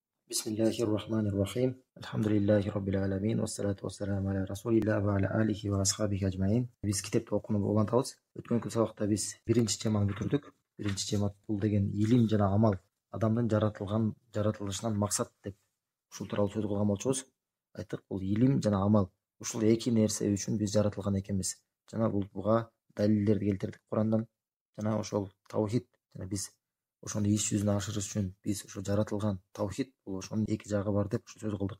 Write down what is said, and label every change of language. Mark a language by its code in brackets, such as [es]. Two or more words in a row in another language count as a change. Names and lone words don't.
[ar] بسم الله الرحمن الرحيم. الحمد لله رب العالمين. والصلاة والسلام على رسول الله وعلى آله وأصحابه أجمعين. [ky] Биз китепти окууну улантабыз. Өткөнкү сабакта биз биринчи теманы бүтүрдүк. Биринчи тема бул деген илим жана амал. Адамдын жаратылышынан максат деп ушул тууралуу сөз кылган болчубуз. Айттык, бул илим жана амал. Ушул эки нерсе үчүн биз жаратылган экенбиз. Жана буга далилдерди келтирдик Курандан. Жана ошол таухид жана биз ошону иш жүзүнө ашырыш үчүн биз ошо жаратылган таухид, бул ошонун эки жагы бар деп сөз кылдык.